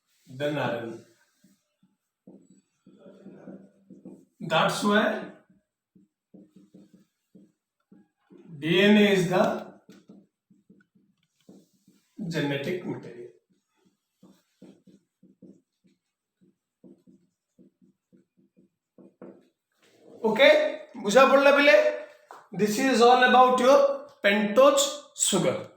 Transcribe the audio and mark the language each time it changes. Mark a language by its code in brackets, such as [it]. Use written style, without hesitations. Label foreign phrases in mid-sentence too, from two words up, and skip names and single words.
[en] then RNA. That's why DNA is the genetic material. [or] Okay, ବୁଝା ପଡ଼ଲା ପିଲେ. This is all about your pentose sugar.